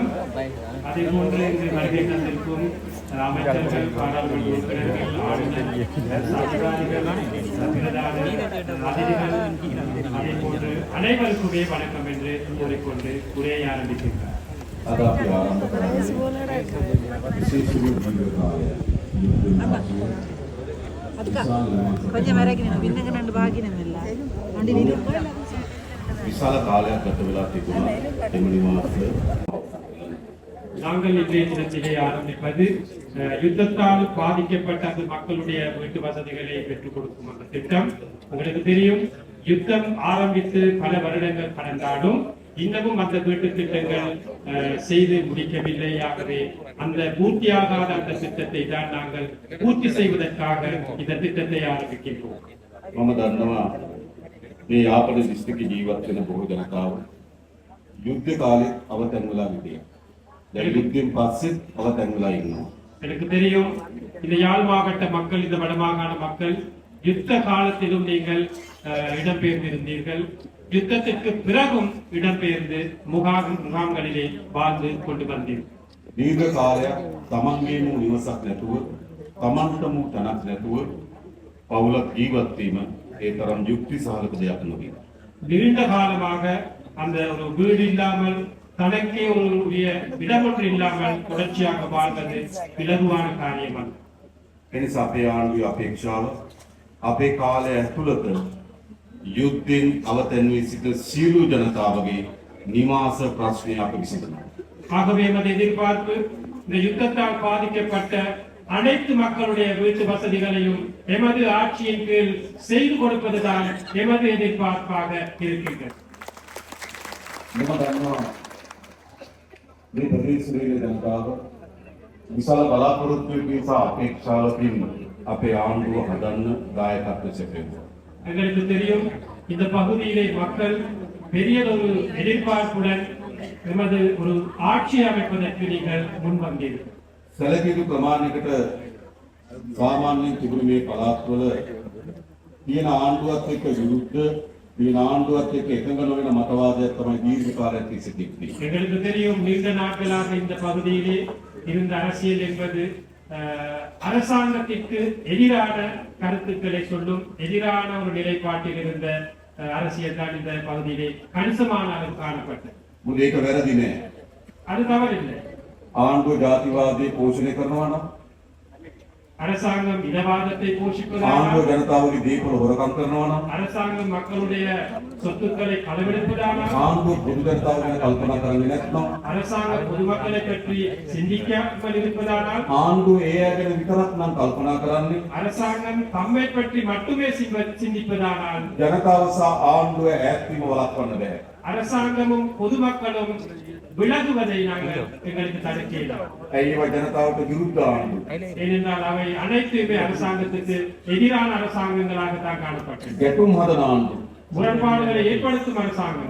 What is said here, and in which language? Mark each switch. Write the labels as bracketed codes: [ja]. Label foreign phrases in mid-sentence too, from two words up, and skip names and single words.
[ta] அதே போன்று இன்று வருகை தந்திருக்கும் அமைச்சர்கள், பாராளுமன்ற உறுப்பினர்கள், ஆளுநர், அதிகாரிகள், அதிதிகள், அதே போன்று அனைவருக்குமே வணக்கம் என்று கூறிக்கொண்டு உரையை ஆரம்பிக்கின்றார். [si] විශාල කාලයක් ගත වෙලා තිබුණා එම නිවාසය. [ta] நாங்கள் இன்றைய தினத்திலே ஆரம்பிப்பது யுத்தத்தால் பாதிக்கப்பட்ட அந்த மக்களுடைய வீட்டு வசதிகளை பெற்றுக் கொடுக்கும் அந்த திட்டம். உங்களுக்கு தெரியும், யுத்தம் ஆரம்பித்து பல வருடங்கள் கடந்தாலும் இன்னமும் அந்த வீட்டு திட்டங்கள் செய்து முடிக்கவில்லை. ஆகவே அந்த பூர்த்தியாகாத அந்த திட்டத்தை தான் நாங்கள் பூர்த்தி செய்வதற்காக இந்த திட்டத்தை ஆரம்பிக்கின்றோம். [si] මම දන්නවා මේ යාපන දිස්ත්‍රික්කේ ජීවත් වෙන බොහෝ ජනතාව යුද්ධ කාලේ අවතැන් වෙලා හිටියා. දැන් යුද්ධයෙන් පස්සෙත් අවතැන් වෙලා ඉන්නවා. [ta] எனக்கு தெரியும், இந்த யாழ் மாவட்ட மக்கள், இந்த வடமாகாண மக்கள் யுத்த காலத்திலும் நீங்கள் இடம்பெயர்ந்திருந்தீர்கள். யுத்தத்திற்கு பிறகும் இடம்பெயர்ந்து முகாம்களிலே வாழ்ந்து கொண்டு வந்தீர்கள். [si] දීර්ඝ කාලයක් තමන්ගේම නිවසක් නැතුව තමන්ටම තැනක් නැතුව පවුලක් ජීවත් වීම ඒ තරම් යුක්ති සහගත දෙයක් නෙවෙයි. [ta] நீண்ட காலமாக அந்த ஒரு வீடு இல்லாமல் தனக்கே ஒரு இடமொன்று இல்லாமல் தொடர்ச்சியாக வாழ்வது இலகுவான காரியம் அல்ல. [si] එනිසා අපේ ආණ්ඩුවේ අපේක්ෂාව අපේ කාලය ඇතුළත යුද්ධෙන් අවතැන් වී සිට සියලු ජනතාවගේ නිවාස ප්‍රශ්නය අප විසඳනවා. [ta] ஆகவே எமது எதிர்பார்ப்பு இந்த யுத்தத்தால் பாதிக்கப்பட்ட அனைத்து மக்களுடைய வீட்டு வசதிகளையும் எமது ஆட்சியின் கீழ் செய்து கொடுப்பதுதான் எமது எதிர்பார்ப்பாக இருக்கின்றது. [si] මම දන්නවා මේ ප්‍රදේශයේ ජනතාව විශාල බලාපොරොත්තුවකින් සහ අපේක්ෂාවකින් අපේ ආණ්ඩුව හදන්න දායකත්ව සැපයුවා. [ta] எங்களுக்கு தெரியும் இந்த பகுதியிலே மக்கள் பெரியதொரு எதிர்பார்ப்புடன் எமது ஒரு ஆட்சி அமைப்பதற்கு நீங்கள் முன்வந்தீர்கள். [si] සැලකිය ප්‍රමාණයකට සාමාන්‍යයෙන් තිබුණු මේ පළාත්වල තියෙන ආණ්ඩුවත් එක්ක විරුද්ධ තියෙන ආණ්ඩුවත් එක්ක එකඟ නොවන මතවාදයක් තමයි දීර්ඝ කාලයක් තිස්සේ තිබුණේ. [ta] எங்களுக்கு தெரியும் நீண்ட நாட்களாக இந்த பகுதியிலே இருந்த அரசியல் என்பது அரசாங்கத்திற்கு எதிரான கருத்துக்களை சொல்லும் எதிரான ஒரு நிலைப்பாட்டில் இருந்த அரசியல் தான் இந்த பகுதியிலே கணிசமான அளவு காணப்பட்டது. [si] මොකද ඒක වැරදි නෑ. [ta] அது தவறில்லை. [si] ආණ්ඩුව ජාතිවාදය පෝෂණය කරනවා නම් [ta] அரசாங்கம் இனவாதத்தை [si] ආණ්ඩුව [ta] போஷிப்பதானால் [si] ජනතාවගේ දීපල හොරකම් කරනවා නම් [ta] அரசாங்கம் மக்களுடைய சொத்துக்களை களவெடுப்பதானால் [si] ආණ්ඩුව පොදු ජනතාව ගැන කල්පනා කරන්නේ නැත්නම් [ta] அரசாங்கம் பொதுமக்களை பற்றி சிந்திக்காமல் இருப்பதானால் [si] ආණ්ඩුව ඒ අය ගැන විතරක් නම් කල්පනා කරන්නේ [ta] அரசாங்கம் தம்மை பற்றி மட்டுமே சிந்திப்பதானால் [si] ජනතාව සහ ආණ්ඩුව ඈත් වීම වළක්වන්න බෑ. [ta] அரசாங்கமும் பொதுமக்களும் விலகுவதை நாங்கள் எங்களுக்கு தடுக்கலாம். [si] ඇයි ඒවා ජනතාවට විරුද්ධ ආණ්ඩුව? [ta] ஏனென்றால் அவை அனைத்துமே அரசாங்கத்துக்கு எதிரான அரசாங்கங்களாகத்தான் காணப்பட்டது. [si] ගැටුම් හදන ආණ්ඩුව. [ta] முரண்பாடுகளை ஏற்படுத்தும் அரசாங்கம்